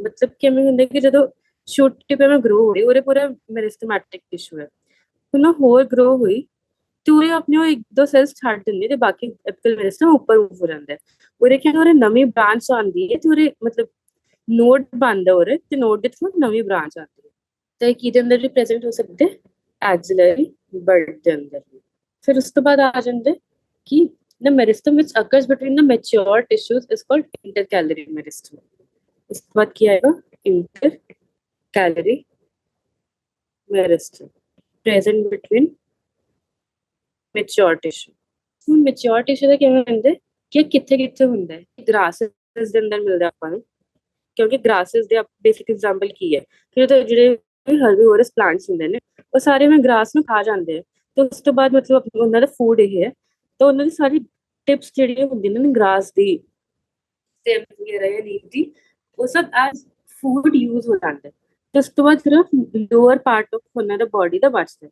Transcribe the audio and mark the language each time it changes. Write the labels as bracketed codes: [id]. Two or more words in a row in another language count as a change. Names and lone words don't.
[pa] ਮਤਲਬ ਕਿਵੇਂ ਹੁੰਦਾ ਕਿ ਜਦੋਂ [en] shoot tip [pa] ਐਵੇਂ ਗਰੋ ਹੋ ਰਹੀ ਉਹਦੇ ਪੂਰਾ [en] meristematic tissue [pa] ਹੈ, ਉਹਨਾਂ ਹੋਰ ਗਰੋ ਹੋਈ ਤੇ ਉਹਦੇ ਆਪਣੇ ਉਹ ਇੱਕ ਦੋ ਸੈਲਸ ਛੱਡ ਦਿੰਦੇ ਤੇ ਬਾਕੀ [en] apical meristem [pa] ਉੱਪਰ ਹੋ ਜਾਂਦਾ ਹੈ। ਉਹਦੇ ਕੀ ਉਹਦੇ ਨਵੀਂ ਬ੍ਰਾਂਚ ਆਉਂਦੀ ਹੈ ਤੇ ਉਹਦੇ ਮਤਲਬ ਨੋਡ ਬਣਦਾ ਉਹਦੇ ਤੇ ਨੋਡ ਦੇ ਥਰੂ ਨਵੀਂ ਬ੍ਰਾਂਚ ਆਉਂਦੀ ਹੈ। ਤੇ ਕਿਹਦੇ ਅੰਦਰ ਵੀ ਪ੍ਰੈਜ਼ੈਂਟ ਹੋ ਸਕਦੇ, [en] axillary bud [pa] ਦੇ ਅੰਦਰ। ਫਿਰ ਉਸ ਤੋਂ ਬਾਅਦ ਆ ਜਾਂਦੇ ਕਿ [en] the meristem which occurs between the mature tissues is called intercalary meristem. [pa] ਇਸ ਤੋਂ ਬਾਅਦ ਕੀ ਆਏਗਾ, [en] intercalary meristem present between mature tissue। [pa] ਹੁਣ [en] mature tissue [pa] ਦਾ ਕਿਵੇਂ ਹੁੰਦਾ ਕਿ ਕਿੱਥੇ ਕਿੱਥੇ ਹੁੰਦਾ ਹੈ, ਗ੍ਰਾਸਸ ਦੇ ਅੰਦਰ ਮਿਲਦਾ ਆਪਾਂ ਨੂੰ, ਕਿਉਂਕਿ ਗ੍ਰਾਸਸ ਦੇ [en] basic example [pa] ਕੀ ਹੈ ਕਿ ਜਿਹੜੇ [en] herbivores plants [pa] ਹੁੰਦੇ ਨੇ ਉਹ ਸਾਰੇ ਮੈਂ ਗ੍ਰਾਸ ਨੂੰ ਖਾ ਜਾਂਦੇ ਆ ਤੇ ਉਸ ਤੋਂ ਬਾਅਦ ਮਤਲਬ ਉਹਨਾਂ ਦਾ ਫੂਡ ਇਹ ਹੈ ਤਾਂ ਉਹਨਾਂ ਦੀ ਸਾਰੀ ਟਿਪਸ ਜਿਹੜੀਆਂ ਹੁੰਦੀਆਂ ਨੇ ਗ੍ਰਾਸ ਦੀ ਸਟੈਮ ਵਗੈਰਾ ਜਾਂ ਲੀਫ ਦੀ, ਉਹ ਸਭ [en] as food use [pa] ਹੋ ਜਾਂਦਾ ਤੇ ਉਸ ਤੋਂ ਬਾਅਦ ਸਿਰਫ [en] lower part of [pa] ਉਹਨਾਂ ਦਾ ਬੋਡੀ ਦਾ ਬਚਦਾ।